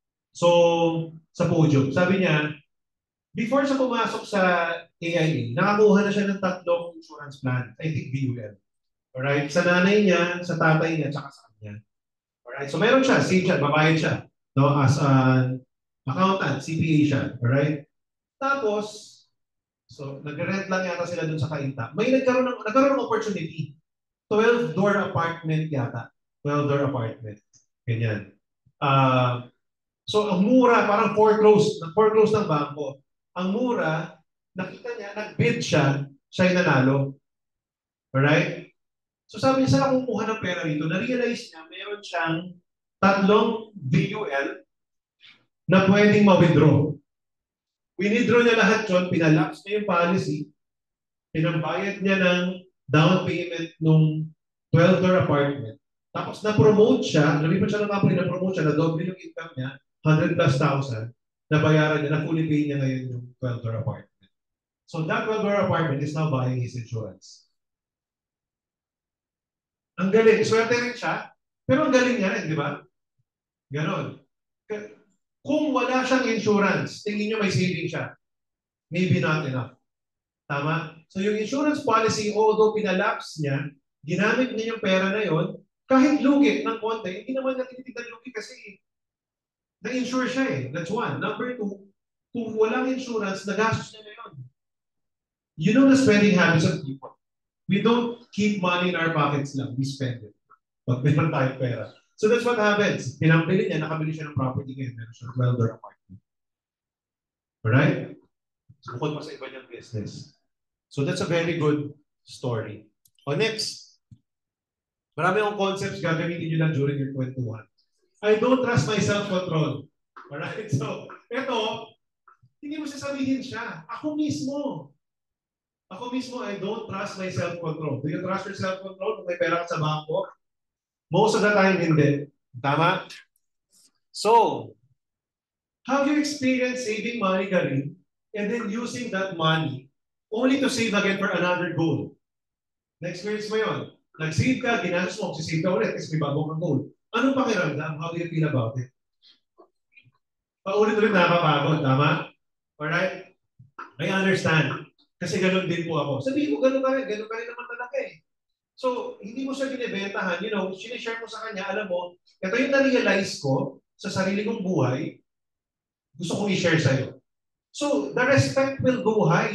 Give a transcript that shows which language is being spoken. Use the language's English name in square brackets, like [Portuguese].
[Filipino] So, sa podium, sabi niya, before siya pumasok sa AIA, nakakuha na siya ng 3 insurance plan. I think BUL. Alright? Sa nanay niya, sa tatay niya, tsaka sa kanya. Alright? So, meron siya, same siya, babayad siya. [English] No, as an accountant, CPA siya. Alright? [Filipino] Tapos, so, nag-rent lang yata sila dun sa Kainta. May nagkaroon ng opportunity. 12-door apartment yata. 12-door apartment. Ganyan. So, ang mura, parang foreclose ng bangko. Ang mura, nakita niya, nag-bid siya yung nanalo. Alright? So, sabi niya, saan kumukuha ng pera rito? Na-realize niya, meron siyang 3 BUL na pwedeng ma-withdraw. Winidraw niya lahat yun, pinalapse niya yung policy, pinambayad niya ng down payment nung 12-door apartment. Tapos na-promote siya, lumipat siya ng company, na-promote siya, na-double yung income niya, 100,000+, nabayaran niya, na-fully pay niya ngayon yung 12-door apartment. [English] So that 12-door apartment is now buying his insurance. [Filipino] Ang galing, swerte rin siya, pero ang galing niya rin, di ba? Ganon. Kung wala siyang insurance, tingin niyo may saving siya. [English] Maybe not enough. [Filipino] Tama? So yung insurance policy, although pinalapse niya, ginamit niya yung pera na yon, kahit lugi ng konti, hindi naman niya tinitignan lugi kasi na-insure siya eh. [English] That's one. [Filipino] Number 2, kung walang insurance, nagastos niya na yun. [English] You know the spending habits of people. We don't keep money in our pockets lang. We spend it. Pag meron tayong pera. So that's what happens. [Filipino] Pinambili niya, nakabili siya ng property ngayon. Meron siya 12-door apartment. Alright? So, bukod pa sa iba niyang business. [English] So that's a very good story. O next. [Filipino] Marami akong concepts gagamitin nyo lang [English] during your kwentuhan. I don't trust my self-control. Alright? [Filipino] So, eto, hindi mo sasabihin siya. Ako mismo, [English] I don't trust my self-control. Do you trust your self-control [Filipino] kung may pera ka sa bangko? [English] Most of the time, [Filipino] hindi. Tama? [English] So, have you experienced saving money, Karin, and then using that money only to save again for another goal? [Filipino] Na-experience mo yun? Nag-save ka, ginastos mo, sisave ka ulit kasi may bago kang goal. Anong pakiramdam? [English] How do you feel about it? [Filipino] Paulit-ulit nakakapagod, tama? Alright? [English] I understand. [Filipino] Kasi ganun din po ako. Sabihin mo, ganun ka rin naman talaga eh. So, hindi mo siya binibentahan, sinishare mo sa kanya, alam mo, ito yung na-realize ko sa sarili kong buhay, gusto kong i-share sa'yo. [English] So, the respect will go high.